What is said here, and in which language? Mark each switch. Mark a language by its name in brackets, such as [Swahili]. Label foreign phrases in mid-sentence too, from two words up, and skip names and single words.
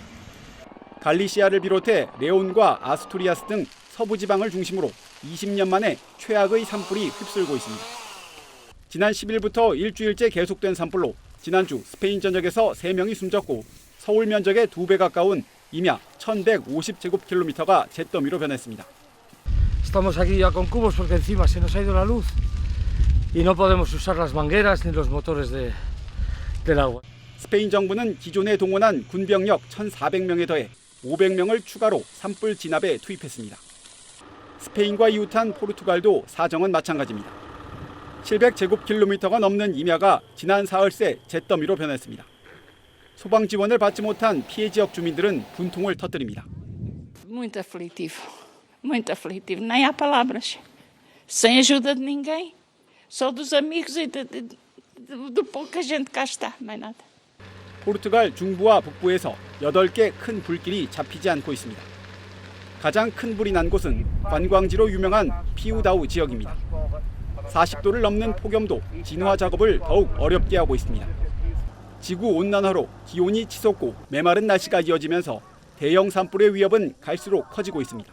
[Korean] 갈리시아를 비롯해 레온과 아스투리아스 등 서부 지방을 중심으로 20년 만에 최악의 산불이 휩쓸고 있습니다. 지난 10일부터 일주일째 계속된 산불로 지난주 스페인 전역에서 3명이 숨졌고 서울 면적의 2배 가까운 임야 1150제곱킬로미터가 잿더미로 변했습니다. [Spanish] Estamos aquí ya con cubos porque encima se nos ha ido la luz y no podemos usar las mangueras ni los motores del agua. [Korean] 스페인 정부는 기존에 동원한 군병력 1,400명에 더해 500명을 추가로 산불 진압에 투입했습니다. 스페인과 이웃한 포르투갈도 사정은 마찬가지입니다. 700제곱킬로미터가 넘는 임야가 지난 사흘 새 잿더미로 변했습니다. 소방 지원을 받지 못한 피해 지역 주민들은 분통을 터뜨립니다. [Portuguese] Muito aflitivo, muito aflitivo. Nem há palavras. Sem ajuda de ninguém, só dos amigos e de pouca gente cá está, mais nada. [Korean] 포르투갈 중부와 북부에서 8개 큰 불길이 잡히지 않고 있습니다. 가장 큰 불이 난 곳은 관광지로 유명한 피우다우 지역입니다. 40도를 넘는 폭염도 진화 작업을 더욱 어렵게 하고 있습니다. 지구 온난화로 기온이 치솟고 메마른 날씨가 이어지면서 대형 산불의 위협은 갈수록 커지고 있습니다.